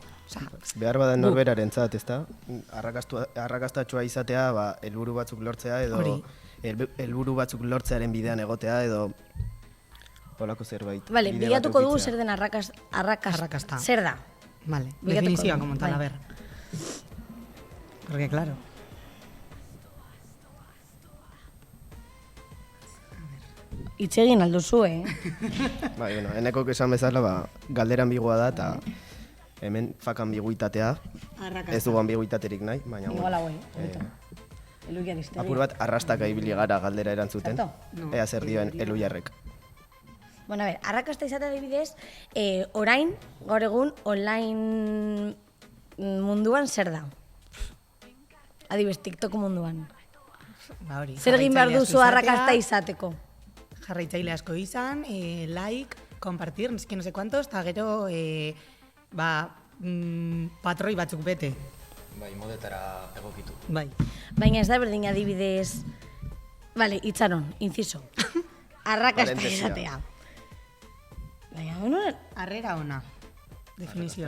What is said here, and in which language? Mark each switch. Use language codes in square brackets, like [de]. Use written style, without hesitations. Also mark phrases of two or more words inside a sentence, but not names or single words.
[eu] Behar badan norberaren zat, ez da? Arrakastatxoa izatea, helburu batzuk lortzea edo helburu batzuk lortzearen bidean egotea edo holako zerbait. Vale, bide bat bilatuko dugu ukitzea. zer den Arrakasta. Zer da? Vale, Bilatuko definizioa dugu, [es] como tal, [eu] bai. [es] a ver. Porque, claro, [eu] Itzegin alduzu, Enekok esan bezala, galdera ambigua da eta hemen fak ambiguitatea, ez dugu ambiguitaterik nahi, baina Igual hauei, Eluiar historia. apur bat arrastaka ibili gara galdera erantzuten, Zerto? ea zer dioen Eluiarrek. [es] Bueno, a ver, [eu] arrakasta izatea adibidez, orain, gaur egun, online munduan zer da? Adibidez, TikTok munduan. Ba hori. Zer egin behar duzu arrakasta izateko? Jarraitzaile asko izan, [es] like, compartir, no sé cuántos, [eu] eta gero, patroi batzuk bete. Bai, modetara egokitu. Bai. Baina ez da berdin adibidez... Vale, itxaron, inciso. Arrakasta Parentesia. izatea. Baina, bueno... Harrera ona, definizioa.